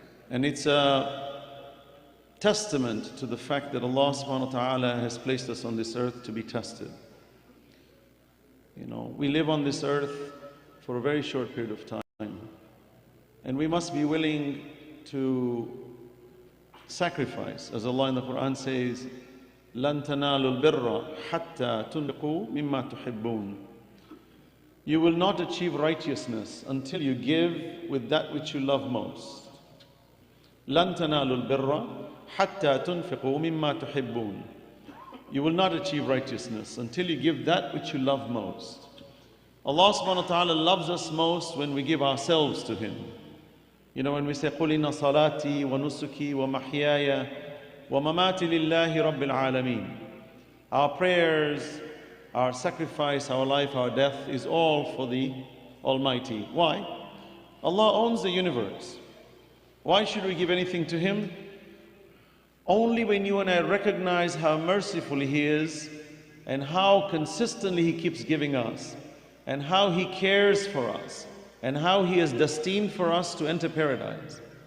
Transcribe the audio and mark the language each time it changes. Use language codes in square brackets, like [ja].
[en] And it's a testament to the fact that Allah subhanahu wa ta'ala has placed us on this earth to be tested. You know, we live on this earth for a very short period of time, and we must be willing to sacrifice. As Allah in the Quran says, [ar] لَن تَنَالُوا الْبِرَّ حَتَّى تُنْفِقُوا مِمَّا تُحِبُّونَ. [en] You will not achieve righteousness until you give with that which you love most. [ar] لَن تَنَالُوا الْبِرَّ حَتَّى تُنْفِقُوا مِمَّا تُحِبُّونَ. [en] You will not achieve righteousness until you give that which you love most. Allah subhanahu wa ta'ala loves us most when we give ourselves to Him. You know, when we say [ar] قُلْ إِنَّ صَلَاتِي وَنُسُكِي وَمَحْيَايَ وَمَمَاتِي لِلَّهِ رَبِّ الْعَالَمِينَ. [en] Our prayers, our sacrifice, our life, our death is all for the Almighty. Why? Allah owns the universe. Why should we give anything to Him? Only when you and I recognize how merciful He is and how consistently He keeps giving us and how He cares for us and how He is destined for us to enter paradise.